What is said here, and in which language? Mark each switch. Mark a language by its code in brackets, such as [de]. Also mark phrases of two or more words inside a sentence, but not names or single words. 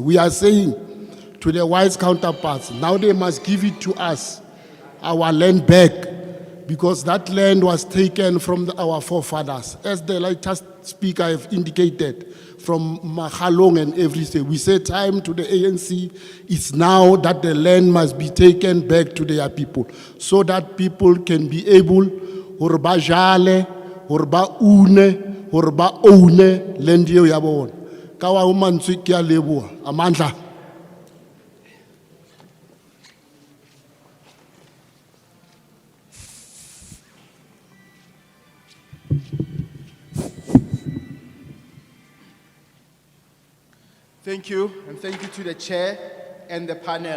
[en] We are saying to the wise counterparts, now they must give it to us, our land back, because that land was taken from our forefathers. As the latest speaker have indicated, from Mahalong and everything. We say time to the ANC, it's now that the land must be taken back to their people, so that people can be able, [st] hore ba jale, hore ba une, hore ba [en] own land [st] eo ya bona. Ka wa ho mantswe ke a leboha. Amandla. [en] Thank you, and thank you to the chair and the panel.